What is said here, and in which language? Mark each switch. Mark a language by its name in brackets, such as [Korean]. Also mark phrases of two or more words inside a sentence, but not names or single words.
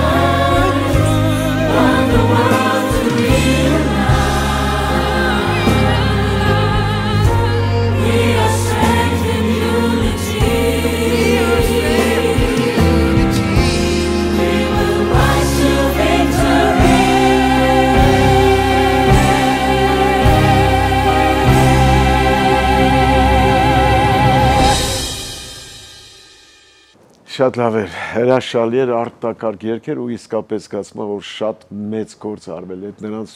[English] Want the world to realize. We are strength in unity. We will rise to [Armenian] Շատ լավ էր, հրաշալի էր, արտակարգ երգեր ու իսկապես զգացում եմ, որ շատ մեծ գործ արվել է, նրանց